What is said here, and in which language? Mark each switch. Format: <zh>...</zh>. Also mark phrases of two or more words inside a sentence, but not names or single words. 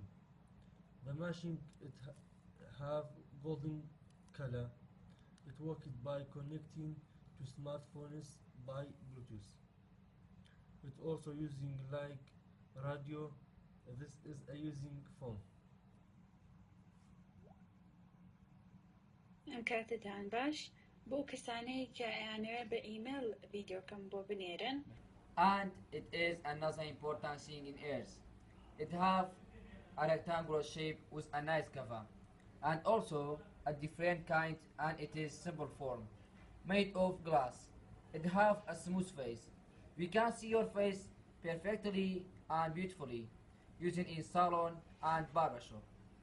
<en>The machine have golden color. It worked by connecting to smartphones by Bluetooth. It also using like radio. This is a using phone.</en> <ckb>کاتتان باش بۆ کەسانەی کە یانەوێ بە ئیمەیل ڤیدیۆکەم بۆ بنێرن.</ckb> <en>And it is another important thing in earth. It have a rectangular shape with a nice cover, and also a different kind, and it is simple form, made of glass. It have a smooth face. We can see your face perfectly and beautifully, using in salon and barbershop.</en>